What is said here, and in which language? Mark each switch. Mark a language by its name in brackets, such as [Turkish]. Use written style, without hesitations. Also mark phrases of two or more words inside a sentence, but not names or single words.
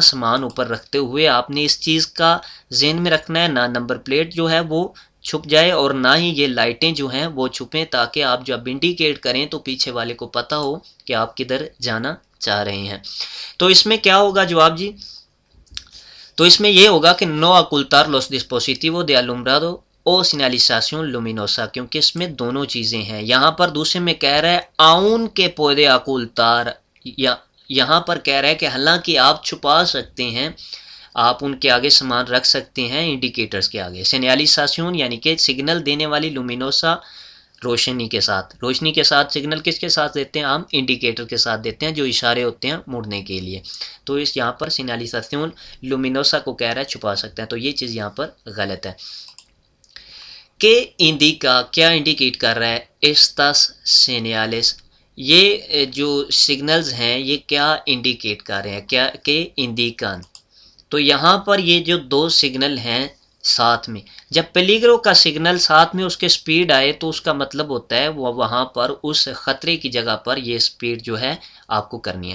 [Urdu] سامان اوپر رکھتے ہوئے آپ نے اس چیز کا ذہن میں رکھنا ہے، نہ نمبر پلیٹ جو ہے وہ چھپ جائے اور نہ ہی یہ لائٹیں جو ہیں وہ چھپیں، تاکہ آپ جب انڈیکیٹ کریں تو پیچھے والے کو پتہ ہو کہ آپ کدھر جانا چاہ رہے ہیں۔ تو اس میں کیا ہوگا جواب جی؟ تو اس میں یہ ہوگا کہ [Spanish] no ocultar los dispositivos de alumbrado o señalización luminosa، [Urdu] کیونکہ اس میں دونوں چیزیں ہیں۔ یہاں پر دوسرے میں کہہ رہا ہے [Spanish] aun que puede ocultar، [Urdu] یہاں پر کہہ رہا ہے کہ حالانکہ آپ چھپا سکتے ہیں، آپ ان کے آگے سامان رکھ سکتے ہیں انڈیکیٹرز کے آگے۔ señalización یعنی کہ سگنل دینے والی، luminosa روشنی کے ساتھ۔ روشنی کے ساتھ سگنل کس کے ساتھ دیتے ہیں ہم؟ انڈیکیٹر کے ساتھ دیتے ہیں، جو اشارے ہوتے ہیں مڑنے کے لیے۔ تو اس یہاں پر [Spanish] señalización luminosa [Urdu] کو کہہ رہا ہے چھپا سکتے ہیں، تو یہ چیز یہاں پر غلط ہے۔ کہ انڈیکا، کیا انڈیکیٹ کر رہا ہے؟ [Spanish] estas señales، [Urdu] یہ جو سگنلز ہیں یہ کیا انڈیکیٹ کر رہے ہیں؟ [Spanish] qué indican. [Urdu] تو یہاں پر یہ جو دو سگنل ہیں ساتھ میں، جب پیلیگرو کا سگنل ساتھ میں اس کے سپیڈ آئے تو اس کا مطلب ہوتا ہے وہ وہاں پر اس خطرے کی جگہ پر یہ سپیڈ جو ہے آپ کو کرنی ہے۔